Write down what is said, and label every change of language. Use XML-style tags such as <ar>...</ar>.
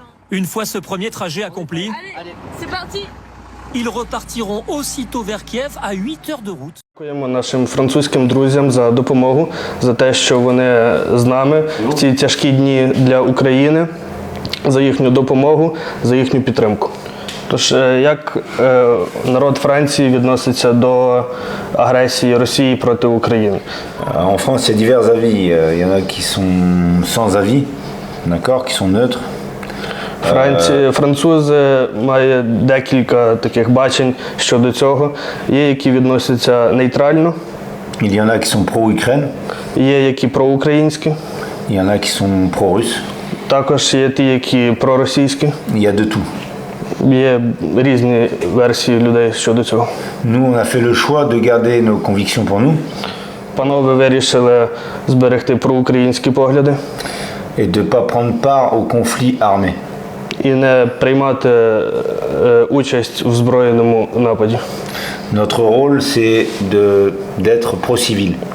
<fr>Une fois ce premier trajet accompli, C'est parti! ils repartiront aussitôt vers Kiev à 8 heures de route.</fr> <uk>Дякуємо нашим французьким друзям за допомогу, за те, що вони з нами в ці тяжкі дні для України, за їхню допомогу, за їхню підтримку. Тож, як народ Франції відноситься до агресії Росії проти України?</uk> <fr>En France, il y a divers avis. Il y en a qui sont sans avis, d'accord, qui sont neutres.</fr> <uk>Французи мають декілька таких бачень щодо цього. Є, які відносяться нейтрально.</uk> <fr>Il y en a qui sont pro-Ukraine.</fr> <uk>Є, які проукраїнські.</uk> <fr>Il y en a qui sont pro-russes.</fr> <uk>Також є ті, які проросійські.</uk> <fr>Il y a de tout.</fr> <uk>Є різні версії людей щодо цього.</uk> <fr>Nous, on a fait le choix de garder nos convictions pour nous.</fr> <uk>Панове вирішили зберегти проукраїнські погляди.</uk> <fr>Et de ne pas prendre part au conflit armé.</fr> <uk>І не приймати участь в збройному нападі.</uk> <fr>Notre rôle, c'est d'être pro-civil.</fr>